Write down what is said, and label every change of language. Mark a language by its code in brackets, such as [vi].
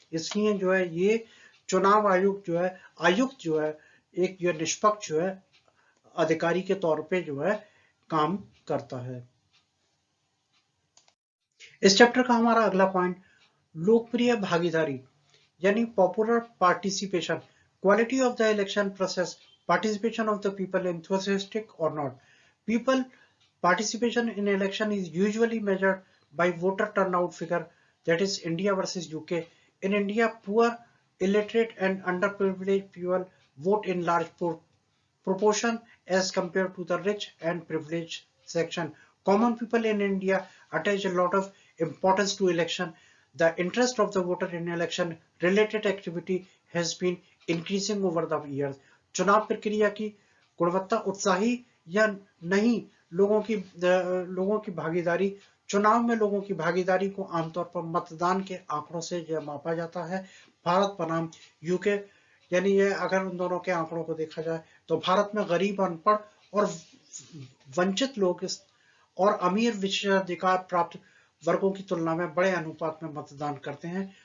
[hi] इसलिए जो है ये चुनाव आयोग जो है आयुक्त जो है एक जो निष्पक्ष जो है अधिकारी के तौर पे जो है काम करता है। इस चैप्टर का हमारा अगला पॉइंट लोकप्रिय भागीदारी यानी [en] Popular participation, quality of the election process, participation of the people enthusiastic or not. People participation in election is usually measured by voter turnout figure, that is India versus UK. In India, poor, illiterate and underprivileged people vote in large proportion as compared to the rich and privileged section. Common people in India attach a lot of importance to election. The interest of the voter in election related activity has been increasing over the years. [hi] चुनाव प्रक्रिया की गुणवत्ता उत्साही या नहीं, लोगों की भागीदारी, चुनाव में लोगों की भागीदारी को आमतौर पर मतदान के आंकड़ों से यह मापा जाता है। भारत बनाम यूके, यानी ये अगर उन दोनों के आंकड़ों को देखा जाए तो भारत में गरीब, अनपढ़ और वंचित लोग और अमीर विशेषाधिकार प्राप्त वर्गों की तुलना में बड़े अनुपात में मतदान करते हैं।